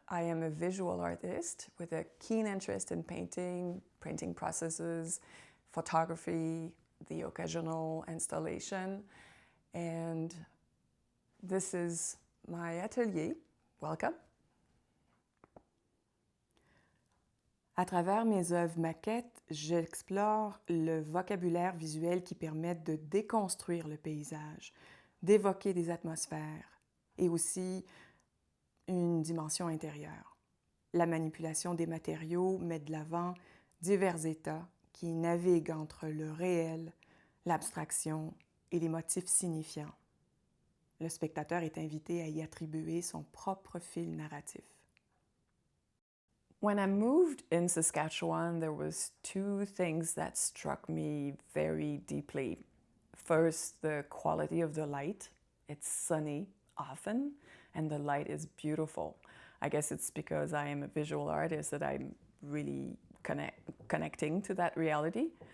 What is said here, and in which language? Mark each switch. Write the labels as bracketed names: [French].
[English] I am a visual artist with a keen interest in painting, printing processes, photography, the occasional installation, and this is my atelier. Welcome. [French] À travers mes œuvres maquettes, j'explore le vocabulaire visuel qui permet de déconstruire le paysage, d'évoquer des atmosphères et aussi une dimension intérieure. La manipulation des matériaux met de l'avant divers états qui naviguent entre le réel, l'abstraction et les motifs signifiants. Le spectateur est invité à y attribuer son propre fil narratif. [English] When I moved in Saskatchewan, there was two things that struck me very deeply. First, the quality of the light. It's sunny often, and the light is beautiful. I guess it's because I am a visual artist that I'm really connecting to that reality.